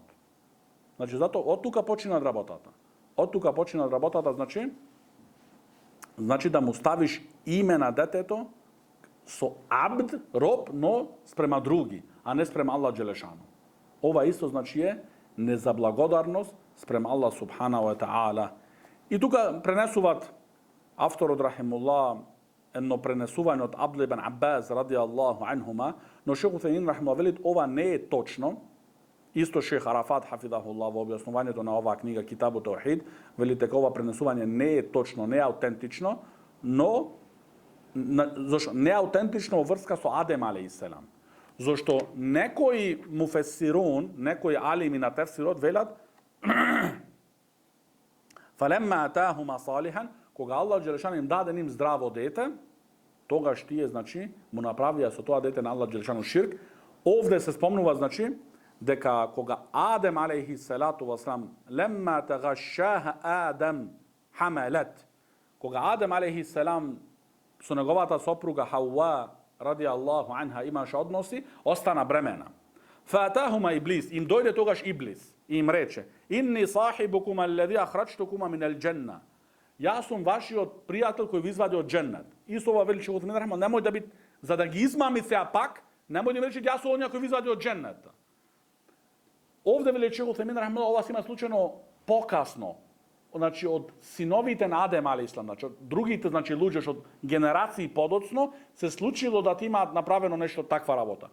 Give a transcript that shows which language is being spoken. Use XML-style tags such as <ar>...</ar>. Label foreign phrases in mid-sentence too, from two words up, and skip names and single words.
<mk>Значи зато од тука почина работата. Значи да му ставиш име на детето со абд, роб, но спрема други, а не спрема Аллах Джелешану. Ова исто значи е незаблагодарност спрема Аллах</mk> <ar>سبحانه وتعالى.</ar> <mk>И тука пренесуваат авторот рахимуллах едно пренесување од Абдул ибн Аббас</mk> <ar>رضي الله عنهما,</ar> <mk>но шех Утхеймин рахимуллах велит ова не е точно. Исто шех Арафат хафидахуллах во објаснувањето на оваа книга Китабу Таухид вели дека ова пренесување не е точно, не е аутентично, но зашто не е аутентично во врска со Адем алейхиселам. Зашто некои муфесирун, некои алими на тефсирот велат</mk> <ar>فلما آتاهما صالحا,</ar> <mk>кога Аллах Джелешану им даде ним здраво дете, тогаш тие значи му направија со тоа дете на Аллах Джелешану ширк. Овде се спомнува значи дека кога Адем</mk> <ar>عليه الصلاة والسلام لما تغشاها آدم حملت,</ar> <mk>кога Адем</mk> <ar>عليه السلام</ar> <mk>со неговата сопруга Хауа</mk> <ar>رضي الله عنها</ar> <mk>имаше односи, остана бремена.</mk> <ar>فأتاهما إبليس,</ar> <mk>им дојде тогаш иблис и им рече:</mk> <ar>"إني صاحبكما الذي أخرجتكما من الجنة."</ar> <mk>Јас сум вашиот пријател кој ви извади од џеннет. Исто ова вели шех Утхеймин рахимахуллах, немој да бит за да ги измами сега пак, немој да ми рече јас сум оној кој ви извади од џеннет. Овде вели шех Утхеймин рахимахуллах, ова се има случајно покасно. Значи од синовите на Адем алейхиселам, значи од другите значи луѓе што генерации подоцно се случило да имаат направено нешто таква работа.</mk>